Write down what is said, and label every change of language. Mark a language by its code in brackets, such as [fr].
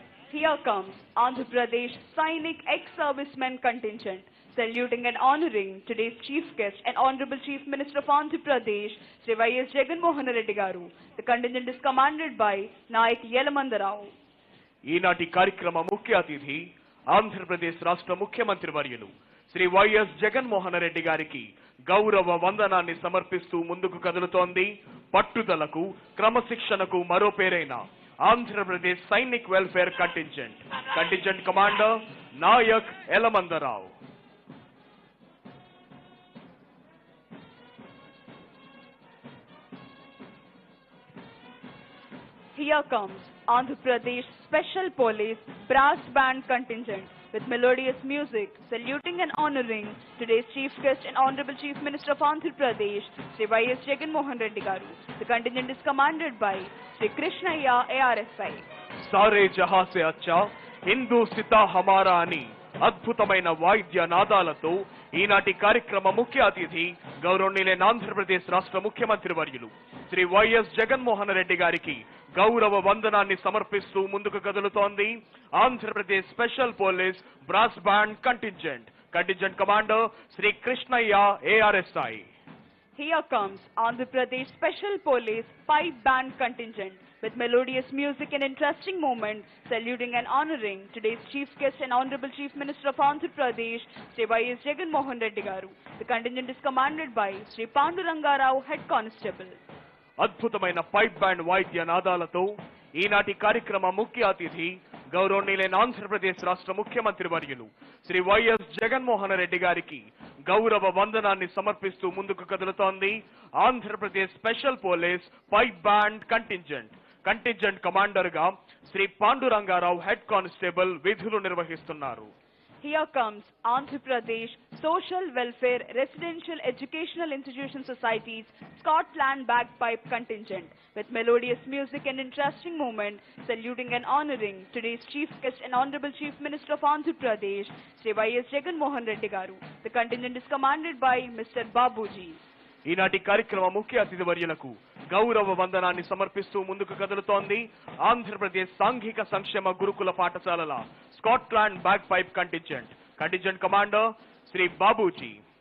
[en] Here comes Andhra Pradesh Sainik ex-servicemen contingent, saluting and honoring today's Chief Guest and Honorable Chief Minister of Andhra Pradesh, Sri Y.S. Jagan Mohan Reddy Garu. The contingent is commanded by Nayak Yelamandarao. [te] ఈనాటి కార్యక్రమ ముఖ్య అతిథి ఆంధ్రప్రదేశ్ రాష్ట్ర ముఖ్యమంత్రి వర్యులు Shri YS Jaganmohan Reddy గారికి గౌరవ వందనాన్ని సమర్పిస్తూ ముందుకు కదులుతోంది పట్టుదలకు, క్రమశిక్షణకు మరో పేరైన Andhra Pradesh Sainik welfare contingent. Contingent commander Naik Elamandarao. [en] Here comes Andhra Pradesh Special Police Brass Band contingent with melodious music, saluting and honoring today's Chief Guest and Honorable Chief Minister of Andhra Pradesh, Sri Y.S. Jagan Mohan Reddy Garu. The contingent is commanded by Sri Krishnaya ARSI. [hi] సారే జహా సే అచ్చా హిందూ సితా హమారా [te] అని అద్భుతమైన వాయిద్య నాదాలతో ఈనాటి కార్యక్రమ ముఖ్య అతిథి గౌరవనీయులైన ఆంధ్రప్రదేశ్ రాష్ట్ర ముఖ్యమంత్రి వర్యులు శ్రీ వైఎస్ జగన్మోహన్ రెడ్డి గారికి గౌరవ వందనాన్ని సమర్పిస్తూ ముందుకు కదులుతోంది Andhra Pradesh special police brass band contingent. Contingent commander Shri Krishnaiah ARSI. [en] Here comes Andhra Pradesh Special Police Pipe Band contingent with melodious music and interesting moment, saluting and honoring today's Chief Guest and Honorable Chief Minister of Andhra Pradesh, Sri Y.S. Jagan Mohan Reddy Garu. The contingent is commanded by Sri Pandurangarao, Head Constable. [te] అద్భుతమైన pipe band వాయిద్య నాదాలతో ఈనాటి కార్యక్రమ ముఖ్య అతిథి గౌరవనీయులైన ఆంధ్రప్రదేశ్ రాష్ట్ర ముఖ్యమంత్రి వర్యులు శ్రీ వైఎస్ జగన్మోహన్ రెడ్డి గారికి గౌరవ వందనాన్ని సమర్పిస్తూ ముందుకు కదులుతోంది Andhra Pradesh special police pipe band contingent. Contingent commander గా శ్రీ పాండురంగారావు, హెడ్ కానిస్టేబుల్ విధులు నిర్వహిస్తున్నారు. [en] Here comes Andhra Pradesh Social Welfare Residential Educational Institution Societies Scotland Bagpipe contingent with melodious music and interesting moment, saluting and honoring today's Chief Guest and Honorable Chief Minister of Andhra Pradesh, Sri Y.S. Jagan Mohan Reddy Garu. The contingent is commanded by Mr. Babuji. [te] ఈనాటి కార్యక్రమ ముఖ్య అతిథి వర్యులకు గౌరవ వందనాన్ని సమర్పిస్తూ ముందుకు కదులుతోంది ఆంధ్రప్రదేశ్ సాంఘిక సంక్షేమ గురుకుల పాఠశాలల Scotland bag pipe contingent. Contingent commander Shri Babuji.